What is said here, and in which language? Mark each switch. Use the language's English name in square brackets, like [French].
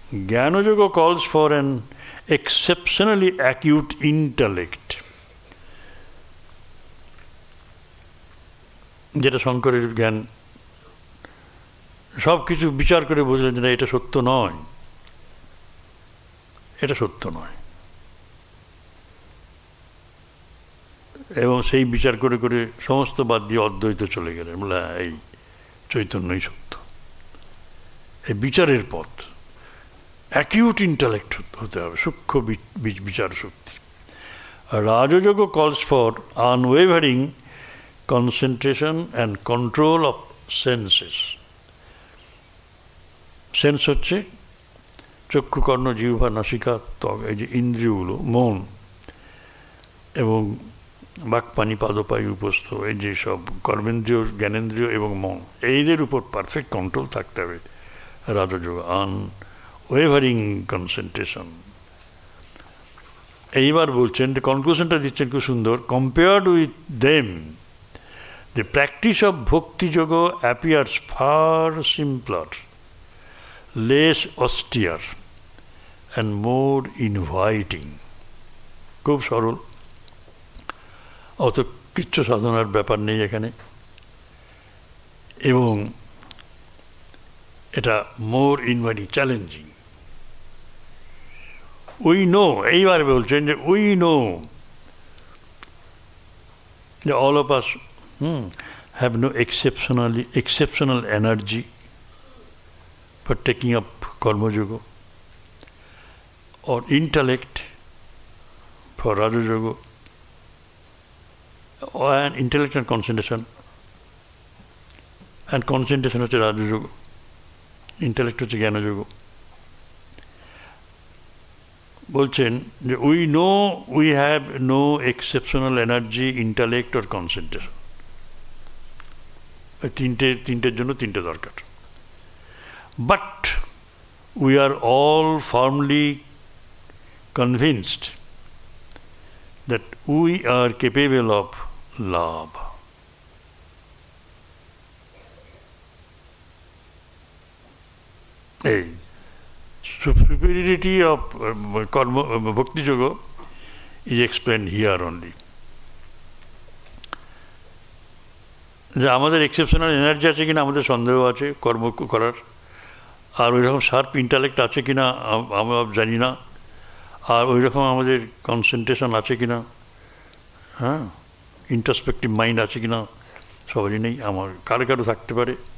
[Bangla] জ্ঞানযোগ [English] calls for an exceptionally acute intellect, [Bangla] যেটা শঙ্করের জ্ঞান সব কিছু বিচার করে বুঝলেন যে না, এটা সত্য নয়, এটা সত্য নয়, এবং সেই বিচার করে করে সমস্ত বাদ দিয়ে অদ্বৈত চলে গেলেন, বলে এই চৈতন্যই সত্য। এই বিচারের পথ, অ্যাকিউট ইন্টালেক্ট হতে হবে, সূক্ষ্ম বিচার শক্তি। [English] Raja yoga calls for unwavering concentration and control of senses. [Bangla] Sense হচ্ছে চক্ষু, কর্ণ, জিহ্বা, নাসিকা, ত্বক, এই যে ইন্দ্রিয়গুলো, মন এবং বাক্পানি, পাদপায়ু, উপস্থ, এই যে সব কর্মেন্দ্রিয়, জ্ঞানেন্দ্রিয় এবং মন, এইদের উপর পারফেক্ট কন্ট্রোল থাকতে হবে। [English] Raja yoga unwavering concentration. [Bangla] এইবার বলছেন, কনক্লুশনটা দিচ্ছেন খুব সুন্দর। [English] Compared with them, the practice of Bhakti Yoga appears far simpler, less austere, and more inviting. [Bangla] খুব সরল, অত কিচ্ছু সাধনার ব্যাপার নেই এখানে, এবং এটা [English] More inviting, challenging. We know, [Bangla] এইবার বলছেন যে [English] We know যে all of us have no exceptional energy for taking up karma yoga, or intellect for raja yoga, and intellect and concentration হচ্ছে raja yoga, intellect হচ্ছে জ্ঞান yoga. [Bangla] বলছেন যে [English] We know we have no exceptional energy, intellect or concentration. [Bangla] তিনটের জন্য তিনটে দরকার। [English] But we are all firmly convinced that we are capable of love. এই superiority of karma bhakti yoga is explained here only. [Bangla] যে আমাদের exceptional energy আছে কিনা আমাদের সন্দেহ আছে কর্ম করার, আর ওই রকম শার্প ইন্টালেক্ট আছে কিনা আমরা জানি না, আর ওই রকম আমাদের কনসেন্ট্রেশন আছে কিনা, হ্যাঁ, ইন্ট্রোস্পেক্টিভ মাইন্ড আছে কিনা সবারই নেই, আমার কারো কারো থাকতে পারে।